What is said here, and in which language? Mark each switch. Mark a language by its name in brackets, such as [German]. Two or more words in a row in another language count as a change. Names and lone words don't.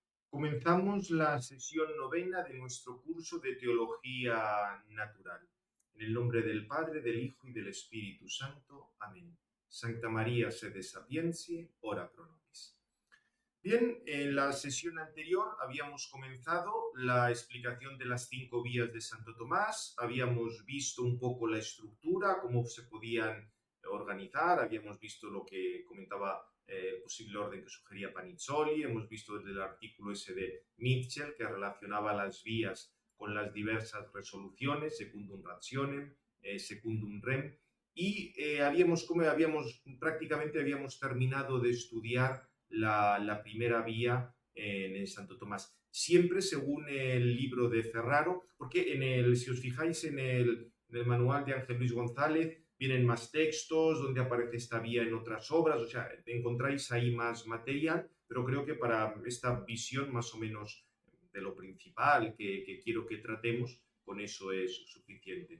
[Spanish] Comenzamos la sesión novena de nuestro curso de Teología Natural. En el nombre del Padre, del Hijo y del Espíritu Santo. Amén. [Latin] Sancta María sede sapientiae, ora pro nobis. [Spanish] Bien, en la sesión anterior habíamos comenzado la explicación de las 5 vías de Santo Tomás, habíamos visto un poco la estructura, cómo se podían organizar, habíamos visto lo que comentaba el posible orden que sugería Panizzoli, hemos visto desde el artículo ese de Mitchell que relacionaba las vías con las diversas resoluciones, [Latin] secundum rationem, secundum rem, [Spanish] y prácticamente habíamos terminado de estudiar la primera vía en Santo Tomás. Siempre según el libro de Ferraro, porque si os fijáis en el manual de Ángel Luis González, vienen más textos donde aparece esta vía en otras obras, o sea, encontráis ahí más material, pero creo que para esta visión más o menos de lo principal que quiero que tratemos, con eso es suficiente.